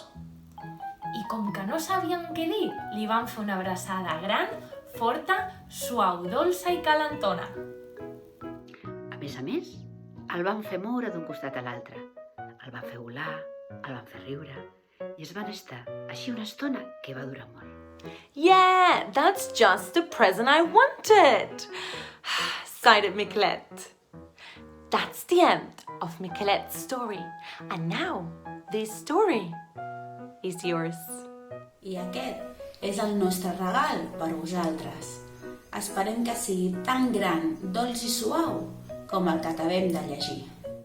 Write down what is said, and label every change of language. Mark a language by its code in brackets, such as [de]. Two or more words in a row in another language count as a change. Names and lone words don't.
[ca] I com que no sabien què dir, li van fer una abraçada gran, forta, suau, dolça i calentona. A més, el van fer moure d'un costat a l'altre. El van fer volar, el van fer riure, i es van estar així una estona que va durar molt. [en] Yeah, that's just the present I wanted, sighed Miquelet. That's the end of Miquelet's story, and now this story is yours. [ca] I aquest és el nostre regal per vosaltres. Esperem que sigui tan gran, dolç i suau com el que acabem de llegir.